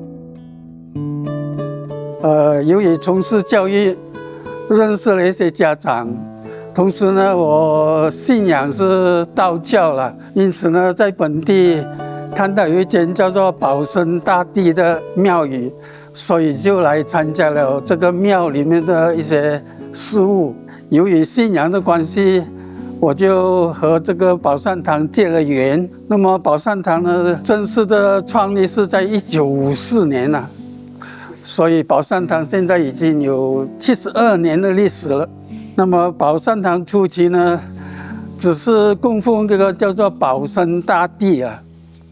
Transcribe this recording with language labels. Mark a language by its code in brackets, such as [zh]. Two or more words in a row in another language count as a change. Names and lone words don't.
[zh] 由於從事教育，認識了一些家長，同時呢，我信仰是道教啦，因此呢，在本地看到有一間叫做保生大帝的廟宇。所以就來參加了這個廟裡面的一些事務。由於信仰的關係，我就和這個寶善堂結了緣。那麼寶善堂呢，正式的創立是在1954年了，所以寶善堂現在已經有72年的歷史了。那麼寶善堂初期呢，只是供奉這個叫做保生大帝啊。